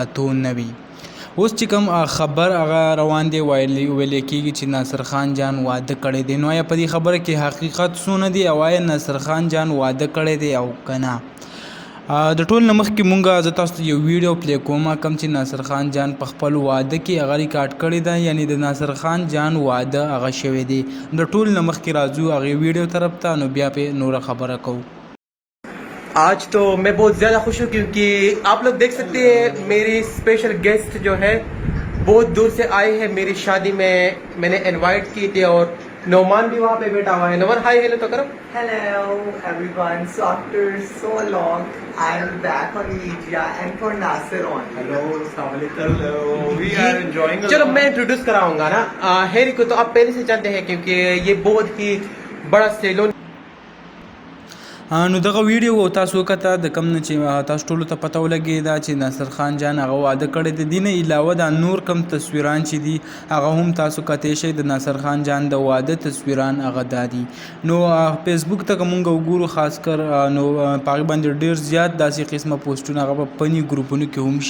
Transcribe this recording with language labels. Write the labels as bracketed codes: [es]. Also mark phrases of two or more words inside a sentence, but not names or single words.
[ps] کتو نه وي اوس چې کوم خبر هغه روان دی ویل کېږي چې ناصر خان جان واده کړی دی نو آیا په دې خبره کې حقیقت څونه دی او آیا ناصر خان جان واده کړی دی او که نه د ټول نه مخکې مونږ زه تاسو ته یو ویډیو پلی کوم کوم چې ناصر خان جان په خپل واده کې هغه ریکارډ کړی ده یعنی د ناصر خان جان واده هغه شوی دی د ټول نه مخکې راځو هغې ویډیو طرف ته نو بیا پې نوره خبره کوو [ur] آج تو میں بہت زیادہ خوش ہوں کیونکہ آپ لوگ دیکھ سکتے ہیں میری [en] special guest [ur] جو ہے بہت دور سے آئے ہیں میری شادی میں میں نے انوائٹ کی تھی اور نومان بھی وہاں پہ بیٹھا ہوا ہے نومان [en] hi hello [ur] تو کرو [en] Hello everyone, so after so long I am back on media and for Nasir on. Hello, we are enjoying [ur] چلو میں انٹروڈیوس کراؤں گا نا ہیری کو تو آپ پہلے سے جانتے ہیں کیونکہ یہ بہت ہی بڑا سیلون [ps] نو دغه ویډیو تاسو کته د کم نه چې تاسو ټولو ته پته ولګېده چې ناصر خان جان هغه واده کړی دی دې نه علاوه دا نور کم تصویران چې دي هغه هم تاسو کتی شئ د ناصر خان جان د واده تصویران هغه دا دي نو فیسبوک ته که مونږ وګورو خاص کر نو په هغې باندې ډېر زیات داسې قسمه پوسټونه هغه په فني ګروپونو کې هم